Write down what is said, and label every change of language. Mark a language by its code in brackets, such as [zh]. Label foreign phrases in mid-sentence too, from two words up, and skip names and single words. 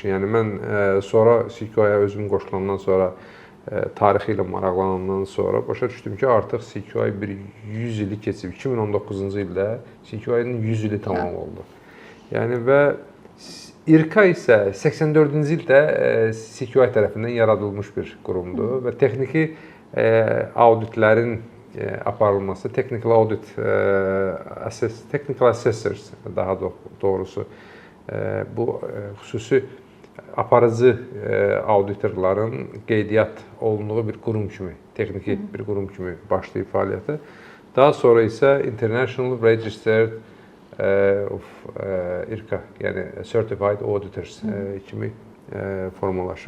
[az] Yəni mən sonra CQI-yə özüm qoşulandan sonra, tarixi ilə maraqlanandan sonra başa düşdüm ki, artıq CQI bir 100 ili keçib. 2019-cu ildə CQI-nin 100 ili tamam oldu. Yəni və İRKA isə 84-cü ildə CQI tərəfindən yaradılmış bir qurumdur və texniki auditlərin aparılması, [en] technical audit, technical assessors [az] daha doğrusu bu xüsusi aparıcı auditorların qeydiyyat olunduğu bir qurum kimi, texniki bir qurum kimi başlayıb fəaliyyətə. Daha sonra isə International Registered of IRCA, yəni Certified Auditors kimi formalaşıb.